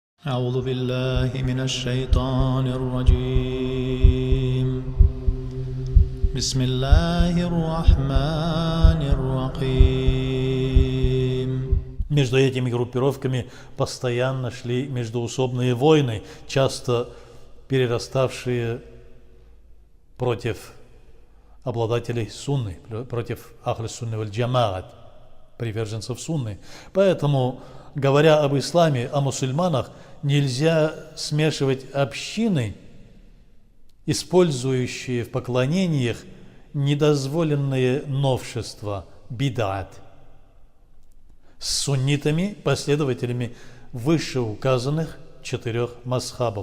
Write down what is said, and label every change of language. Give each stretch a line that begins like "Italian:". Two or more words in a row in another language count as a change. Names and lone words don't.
Arabic: أعوذ بالله من الشيطان الرجيم بسم الله الرحمن الرحيم.
Russian: Между этими группировками постоянно шли междоусобные войны, часто перераставшие против обладателей сунны, против
Arabic: أهل السنة والجماعة,
Russian: приверженцев сунны. Поэтому, говоря об исламе, о мусульманах, нельзя смешивать общины, использующие в поклонениях недозволенные новшества, бид'ат, с суннитами, последователями вышеуказанных 4 мазхабов.